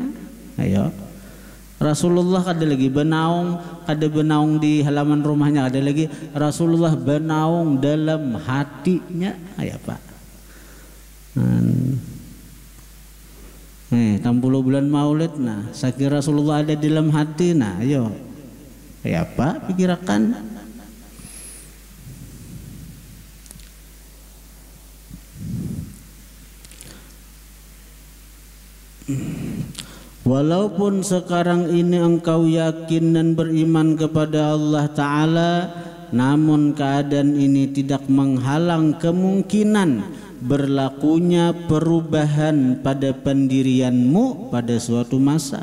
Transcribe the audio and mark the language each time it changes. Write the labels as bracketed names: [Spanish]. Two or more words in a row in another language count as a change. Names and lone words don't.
[Banjar] Ayo, Rasulullah kada lagi benaung di halaman rumahnya, ada lagi Rasulullah benaung dalam hatinya. Ayo Pak, 60 bulan maulid, nah sakit Rasulullah ada di dalam hati. [Indonesian] Nah ayo, ya Pak, pikirkan. [Malay] Walaupun sekarang ini engkau yakin dan beriman kepada Allah Ta'ala, namun keadaan ini tidak menghalang kemungkinan berlakunya perubahan pada pendirianmu pada suatu masa.